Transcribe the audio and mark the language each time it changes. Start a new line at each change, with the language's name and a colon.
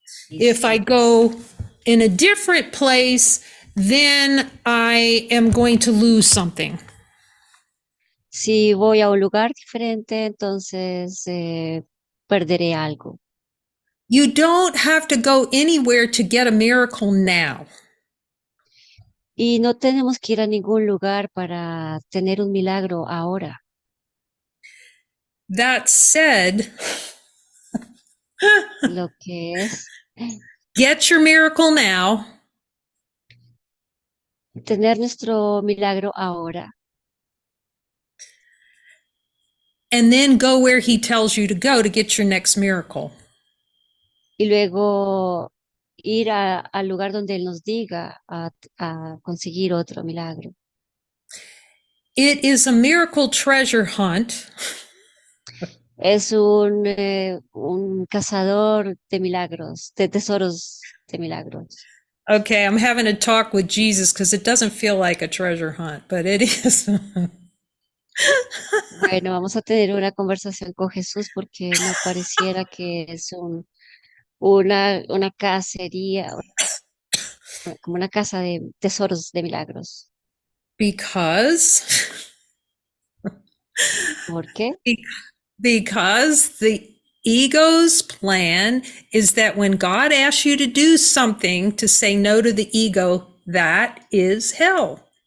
English: If I go in a different place, then I am going to lose something.
Spanish: Si voy a un lugar diferente, entonces perderé algo.
English: You don't have to go anywhere to get a miracle now.
Spanish: Y no tenemos que ir a ningún lugar para tener un milagro ahora.
English: That said,
Spanish: Lo que es
English: get your miracle now,
Spanish: tener nuestro milagro ahora
English: and then go where he tells you to go to get your next miracle.
Spanish: y luego ir al lugar donde Él nos diga a conseguir otro milagro.
English: It is a miracle treasure hunt.
Spanish: Es un cazador de milagros, de tesoros de milagros.
English: Okay, I'm having a talk with Jesus because it doesn't feel like a treasure hunt, but it is.
Spanish: Bueno, vamos a tener una conversación con Jesús porque no pareciera que es una cacería, como una casa de tesoros de milagros.
English: because
Spanish: ¿Por qué?
English: because the ego's plan is that when God asks you to do something, to say no to the ego, that is hell.